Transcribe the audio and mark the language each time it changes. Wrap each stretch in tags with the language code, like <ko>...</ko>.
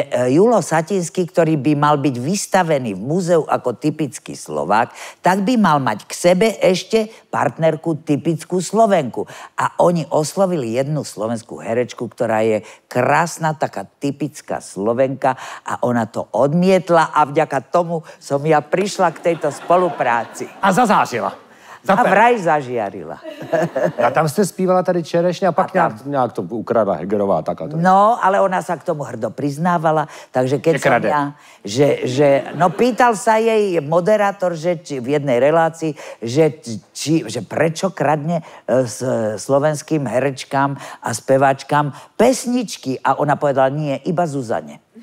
<sk>Julo Satinský, ktorý by mal byť vystavený v múzeu ako typický Slovák, tak by mal mať k sebe ešte partnerku typickú Slovenku. A oni oslovili jednu slovenskú herečku, ktorá je krásna, taká typická Slovenka, a ona to odmietla a vďaka tomu som ja prišla k tejto spolupráci.</sk> <cs>A zazářila.</cs> <sk>A vraj zažiarila.</sk> <cs>A tam jste zpívala tady Čerešně a pak nějak to ukradla Hegerová.</cs> <sk>Tak a to. No, ale ona sa k tomu hrdo priznávala, takže keď som ja, no pýtal sa jej moderátor, že či v jednej relácii, že prečo kradne slovenským herečkám a speváčkám pesničky, a ona povedala, nie, iba Zuzane.</sk>